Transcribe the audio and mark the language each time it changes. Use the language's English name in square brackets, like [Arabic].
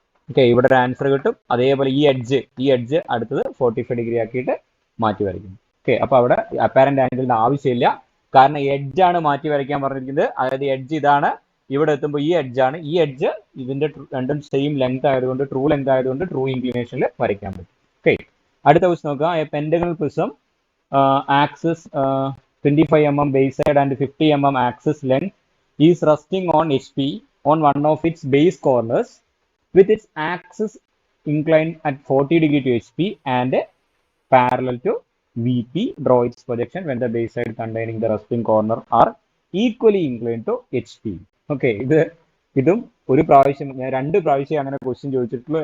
[Malayalam] Okay, ഇവിടെ ഒരു answer കിട്ടും. അതേപോലെ ഈ എഡ്ജ് അടുത്തത് 45 ഡിഗ്രി ആക്കിയിട്ട് മാറ്റി വരയ്ക്കുന്നു. ഓക്കെ, അപ്പൊ അവിടെ അപ്പാരന്റ് ആംഗിളിന്റെ ആവശ്യമില്ല. കാരണം എഡ്ജാണ് മാറ്റി വരയ്ക്കാൻ പറഞ്ഞിരിക്കുന്നത്. അതായത് എഡ്ജ് ഇതാണ്, ഇവിടെ എത്തുമ്പോൾ ഈ എഡ്ജാണ്. ഈ എഡ്ജ് ഇതിന്റെ രണ്ടും സെയിം ലെങ്ത് ആയതുകൊണ്ട് ട്രൂ ഇൻക്ലിനേഷനിൽ വരയ്ക്കാൻ പറ്റും. ഓക്കെ, അടുത്ത ക്വസ്റ്റ്യൻ നോക്കുക. [English] A pentagonal prism axis 25 mm base side and 50 mm axis length is resting on HP on one of its base corners with its axis inclined at 40 degree to HP and parallel to VP. Draw its projection when the base side containing the resting corner are equally inclined to HP. [Malayalam] Okay, ഇതും ഒരു പ്രാവശ്യം, ഞാൻ 2 പ്രാവശ്യം അങ്ങനെ question ചോദിച്ചിട്ടുള്ളൂ.